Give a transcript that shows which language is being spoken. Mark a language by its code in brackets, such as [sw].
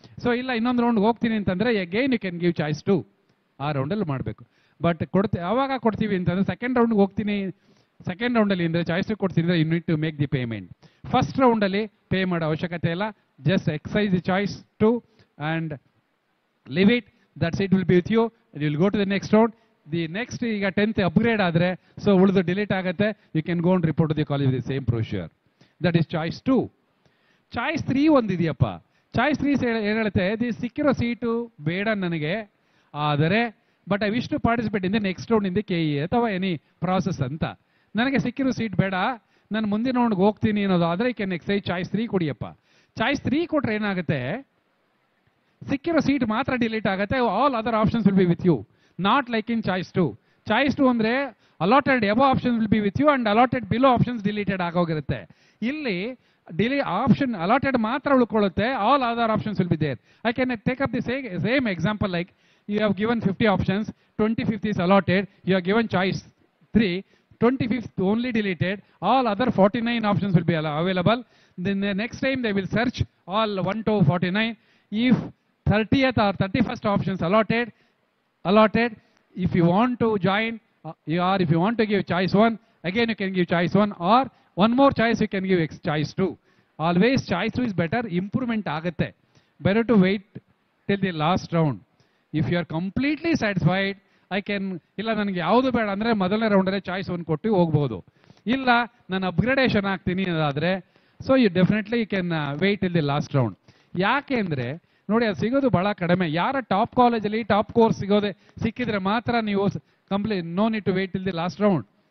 [kn] So ಇಲ್ಲ ಇನ್ನೊಂದು round ಹೋಗ್ತೀನಿ ಅಂತಂದ್ರೆ [en] Again you can give choice 2. [kn] ಆ ರೌಂಡಲ್ಲಿ ಮಾಡಬೇಕು. ಬಟ್ ಯಾವಾಗ ಕೊಡ್ತೀವಿ ಅಂತಂದ್ರೆ ಸೆಕೆಂಡ್ ರೌಂಡ್ಗೆ ಹೋಗ್ತೀನಿ, ಸೆಕೆಂಡ್ ರೌಂಡಲ್ಲಿ ಅಂದರೆ ಚಾಯ್ಸ್ 2 ಕೊಡ್ತೀನಿ ಅಂದ್ರೆ [en] You need to make the payment. [kn] First ರೌಂಡಲ್ಲಿ pay ಮಾಡೋ ಅವಶ್ಯಕತೆ ಇಲ್ಲ, [en] Just exercise the choice 2 and leave it. That seat will be with you and you will go to the next round. [kn] The next ಈಗ 10th upgrade ಆದರೆ so ಉಳಿದು delete ಆಗುತ್ತೆ. [en] You can go and report to the college with the same procedure. That is choice 2. [kn] Choice 3 ಒಂದಿದೆಯಪ್ಪ. Choice 3 ಏನು ಹೇಳುತ್ತೆ, ಸಿಕ್ಕಿರೋ seat ಬೇಡ ನನಗೆ, ಆದರೆ [en] But I wish to participate in the next round in the KE ಅಥವಾ any process ಅಂತ. [kn] ನನಗೆ ಸಿಕ್ಕಿರೋ ಸೀಟ್ ಬೇಡ, ನಾನು ಮುಂದಿನ ರೌಂಡ್ಗೆ ಹೋಗ್ತೀನಿ ಅನ್ನೋದು ಆದರೆ ಕ್ಯಾನ್ ಎಕ್ಸೈಸ್ ಚಾಯ್ಸ್ 3 ಕೊಡಿಯಪ್ಪ. ಚಾಯ್ಸ್ 3 ಕೊಟ್ರೆ ಏನಾಗುತ್ತೆ, ಸಿಕ್ಕಿರೋ ಸೀಟ್ ಮಾತ್ರ ಡಿಲೀಟ್ ಆಗುತ್ತೆ, [en] All other options will be with you, not like in choice 2. Choice 2 ಅಂದ್ರೆ allotted above options will be with you and allotted below options deleted ಆಗೋಗಿರುತ್ತೆ. ಇಲ್ಲಿ option allotted ಮಾತ್ರ ಉಳ್ಕೊಳ್ಳುತ್ತೆ, all other options will be there. I can take up the same example like you have given 50 options, 25th is allotted, you have given choice 3, 25th only deleted, all other 49 options will be available. Then the next time they will search all 1 to 49. If 30th or 31st options allotted, if you want to join or if you want to give choice 1, again you can give choice 1 or one more choice you can give choice 2. Always choice 2 is better, improvement ಆಗುತ್ತೆ. Better to wait till the last round. If you are completely satisfied, I can [kn] ಇಲ್ಲ ನನಗೆ ಯಾವುದು ಬೇಡ ಅಂದರೆ ಮೊದಲನೇ ರೌಂಡಲ್ಲೇ choice 1 ಕೊಟ್ಟು ಹೋಗ್ಬೋದು. ಇಲ್ಲ ನಾನು ಅಪ್ಗ್ರೇಡೇಷನ್ ಆಗ್ತೀನಿ ಅದಾದರೆ [en] So you definitely you can wait till the last round. [kn] ಯಾಕೆ ಅಂದರೆ ನೋಡಿ ಅದು ಸಿಗೋದು ಬಹಳ ಕಡಿಮೆ. ಯಾರ ಟಾಪ್ ಕಾಲೇಜಲ್ಲಿ ಟಾಪ್ ಕೋರ್ಸ್ ಸಿಕ್ಕಿದ್ರೆ ಮಾತ್ರ ನೀವು [en] No need to wait till the last round.